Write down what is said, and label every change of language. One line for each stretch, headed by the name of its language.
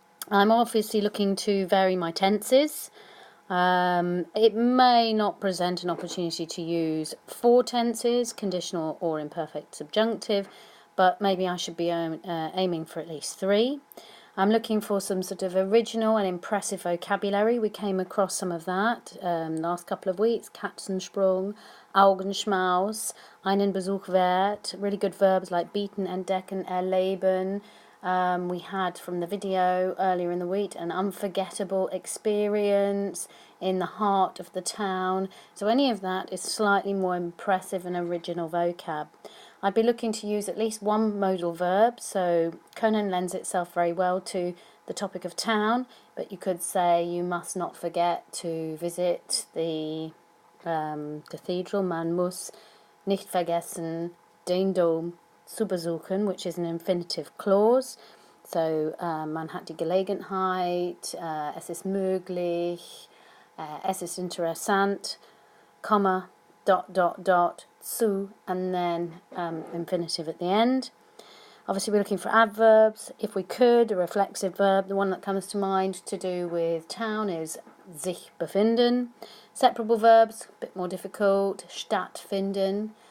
English: I'm obviously looking to vary my tenses. It may not present an opportunity to use 4 tenses, conditional or imperfect subjunctive, but maybe I should be aiming for at least 3. I'm looking for some sort of original and impressive vocabulary. We came across some of that last couple of weeks.
German: Katzensprung, Augenschmaus, einen Besuch wert,
English: really good verbs like
German: bieten, entdecken, erleben.
English: We had from the video earlier in the week an unforgettable experience in the heart of the town. So any of that is slightly more impressive and original vocab. I'd be looking to use at least one modal verb, so können lends itself very well to the topic of town, but you could say you must not forget to visit the cathedral.
German: Man muss nicht vergessen, den Dom zu besuchen,
English: which is an infinitive clause.
German: So man hat die Gelegenheit, es ist möglich, es ist interessant, comma, ...
English: zu, and then infinitive at the end. Obviously we're looking for adverbs. If we could, a reflexive verb, the one that comes to mind to do with town is sich befinden. Separable verbs, a bit more difficult, stattfinden.